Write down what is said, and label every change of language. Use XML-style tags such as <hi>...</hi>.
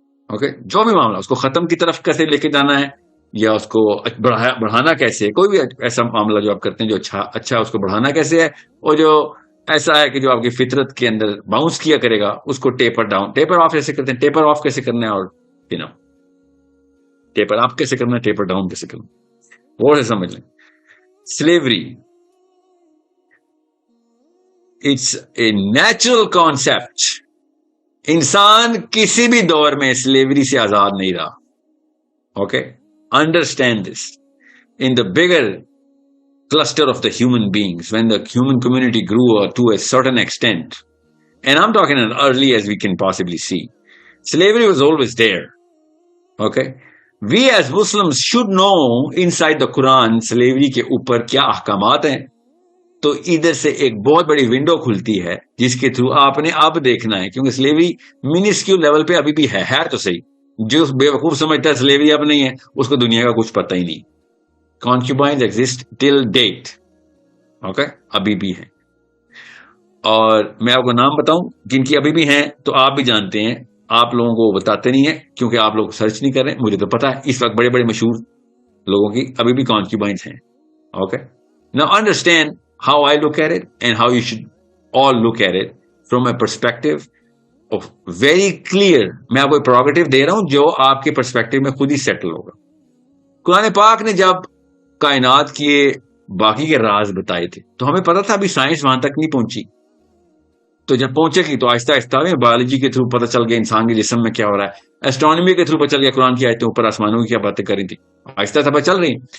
<ur>Okay, جو بھی معاملہ اس کو ختم کی طرف کیسے لے کے جانا ہے یا اس کو بڑھانا کیسے ہے, کوئی بھی ایسا معاملہ جو آپ کرتے ہیں جو اچھا اس کو بڑھانا کیسے ہے, اور جو ایسا ہے کہ جو آپ کی فطرت کے اندر باؤنس کیا کرے گا اس کو ٹیپر ڈاؤن, ٹیپر آف کیسے کرتے ہیں, ٹیپر آف کیسے کرنا ہے, اور ٹیپر اپ کیسے کرنا ہے, ٹیپر ڈاؤن کیسے کرنا ہے, وہ سے سمجھ لیں.</ur> <en>Slavery it's a natural concept.</en> <ur>انسان کسی بھی دور میں سلیوری سے آزاد نہیں رہا.</ur> <en>Okay, understand this. In the bigger cluster of the human beings, when the human community grew to a certain extent, and I'm talking as early as we can possibly see, slavery was always there. Okay, we as Muslims should know inside the Quran slavery</en> <ur>کے اوپر کیا احکامات ہیں. تو ادھر سے ایک بہت بڑی ونڈو کھلتی ہے جس کے تھرو آپ نے اب دیکھنا ہے, کیونکہ سلیوری منسکیول لیول پہ ابھی بھی ہے تو صحیح. جو بے وقوف سمجھتا ہے سلیوری اب نہیں ہے, اس کو دنیا کا کچھ پتہ ہی نہیں.</ur> <en>Concubines exist till date. Okay,</en> <ur>ابھی بھی ہیں. اور میں آپ کو نام بتاؤں جن کی ابھی بھی ہیں تو آپ بھی جانتے ہیں, آپ لوگوں کو بتاتے نہیں ہیں کیونکہ آپ لوگ سرچ نہیں کر رہے. مجھے تو پتا ہے اس وقت بڑے بڑے مشہور لوگوں کی ابھی بھی concubines ہیں.</ur> <en>Okay, now understand how I look at it and how you should all look at it from a perspective of very clear.</en> <ur>میں آپ کو پروگیٹو دے رہا ہوں جو آپ کے پرسپیکٹو میں خود ہی سیٹل ہوگا. قرآن پاک نے جب کائنات کی باقی کے راز بتائے تھے تو ہمیں پتا تھا ابھی سائنس وہاں تک نہیں پہنچی. تو جب پہنچے گی تو آہستہ آہستہ میں بایولوجی کے تھرو پتہ چل گیا انسان کے جسم میں کیا ہو رہا ہے, ایسٹرونومی کے تھرو پتہ چل گیا قرآن کی آیتیں اوپر آسمانوں کی کیا باتیں کر رہی تھی, آہستہ آہستہ پتہ چل رہی.</ur>